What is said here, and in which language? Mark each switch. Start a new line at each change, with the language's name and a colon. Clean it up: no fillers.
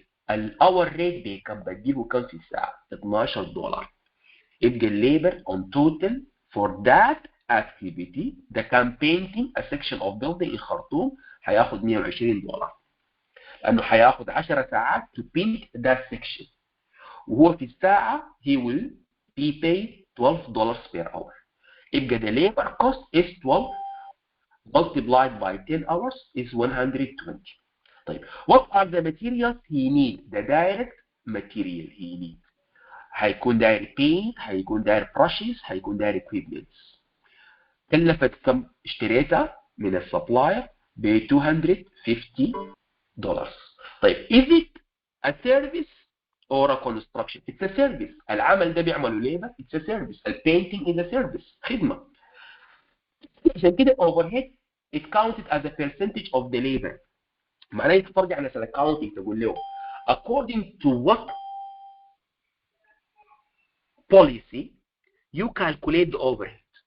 Arabic: الhour rate بكم بتجيبه كم في الساعة؟ $12. يبقى
English: labor on total for that activity the painting a section of building in Khartoum
Arabic: هياخد
English: $120.
Arabic: انه هياخد 10 ساعات
English: to paint that section،
Arabic: وهو في الساعه
English: he will be paid $12 per hour. يبقى the labor cost is 12 multiplied by 10 hours is 120.
Arabic: طيب
English: what are the materials he need؟ the direct material he need
Arabic: هيكون داير
English: paint، هيكون داير brushes، هيكون داير equipments.
Arabic: كلفت كم؟ اشتريتها من السبلاير ب $250. طيب
English: is it a service or a construction؟ it's a service.
Arabic: العمل ده بيعمله ليبر،
English: it's a service. البينتينج is a service،
Arabic: خدمه. عشان كده
English: overhead it counted as a percentage of the labor.
Arabic: معناه انت ترجع لسنه
English: accounting
Arabic: تقول له
English: according to what policy you calculate the overhead.